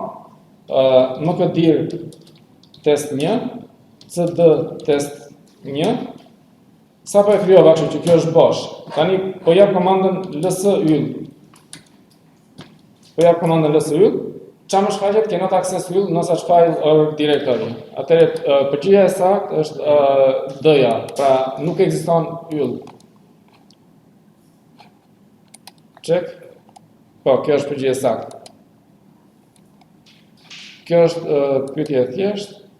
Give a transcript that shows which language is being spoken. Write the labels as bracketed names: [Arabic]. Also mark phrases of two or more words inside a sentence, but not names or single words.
[English] mkdir test 1, cd test 1. [Albanian] Sa po e krijova, kështu që kjo është bosh. Tani po jap komandën lsyll. Po jap komandën lsyll. Çfarë më shfaqet? [English] Cannot access yll no such file or directory. [Albanian] Atëherë përgjigjja e saktë është D-ja, pra nuk ekziston yll. Check. Po, kjo është përgjigjja e saktë. Kjo është pyetje e thjeshtë.